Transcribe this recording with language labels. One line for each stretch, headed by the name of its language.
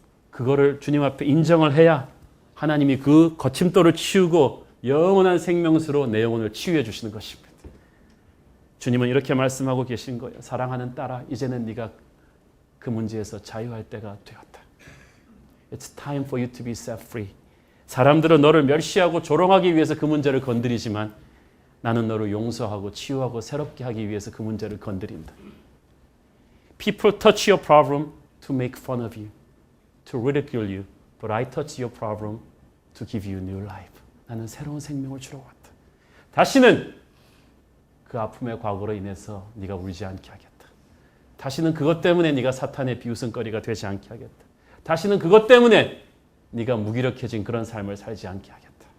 Korean: 그거를 주님 앞에 인정을 해야 하나님이 그 거침돌을 치우고 영원한 생명수로 내 영혼을 치유해 주시는 것입니다. 주님은 이렇게 말씀하고 계신 거예요. 사랑하는 딸아, 이제는 네가 그 문제에서 자유할 때가 되었다.
English: It's time for you to be set free.
Korean: 사람들은 너를 멸시하고 조롱하기 위해서 그 문제를 건드리지만 나는 너를 용서하고 치유하고 새롭게 하기 위해서 그 문제를 건드린다.
English: People touch your problem to make fun of you, to ridicule you, but I touch your problem to give you new life.
Korean: 나는 새로운 생명을 주러 왔다. 다시는 그 아픔의 과거로 인해서 네가 울지 않게 하겠다. 다시는 그것 때문에 네가 사탄의 비웃음거리가 되지 않게 하겠다. 다시는 그것 때문에 네가 무기력해진 그런 삶을 살지 않게 하겠다.